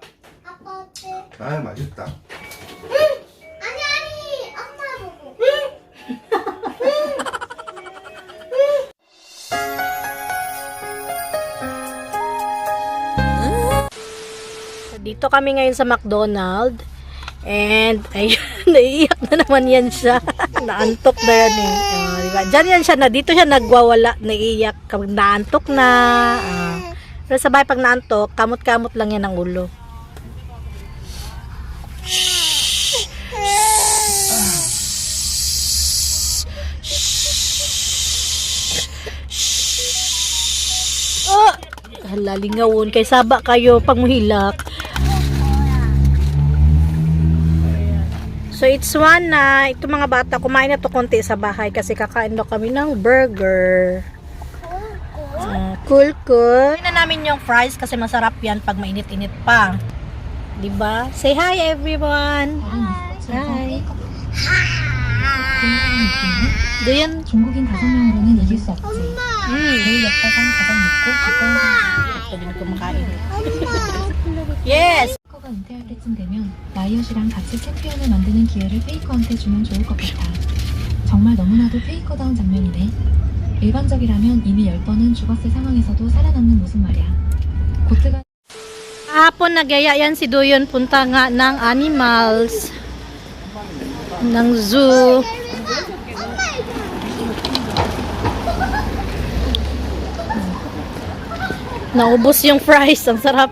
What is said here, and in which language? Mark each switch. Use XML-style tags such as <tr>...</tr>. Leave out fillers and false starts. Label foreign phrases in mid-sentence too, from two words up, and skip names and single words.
<ko>아빠 어때? 아 맛있다. 아니, 엄마 보고.</ko> <tl>Dito kami ngayon sa McDonald's. And, ayun, naiiyak na naman yan siya. Naantok na yan eh. Diba? Diyan yan siya na, dito siya nagwawala, naiiyak. Kapag naantok na. Pero sabay pag naantok, kamot-kamot lang yan ang ulo. Oh!</tl> <ceb>Halingawon, kay saba kayo pag muhilak.</ceb> <tl>So</tl> <en>it's one</en> <tl>na, ito mga bata, kumain na to konti sa bahay kasi kakain daw kami ng burger. Cool. Kunin na namin yung fries kasi masarap yan pag mainit-init pa. Diba?</tl> <en>Say hi everyone. Hi.</en> <ko>도연. 중국인 5명으로는 이길 수 없지. 제일 역사상 가장 높고 가까운</ko> <tl>Pwede na kumakain.</tl> <ko>엄마. Yes! 페이커가 은퇴할 때쯤 되면 라이엇이랑 같이 챔피언을 만드는 기회를 페이커한테 주면 좋을 것 같아. 정말 너무나도 페이커다운 장면이네. 일반적이라면 이미 10번은 죽었을 상황에서도 살아남는 모습 말이야. 고트가</ko> <tl>Hapon nagyaya yan si Doyon punta nga ng animals. Ng zoo. Naubos yung fries. Ang sarap.</tl>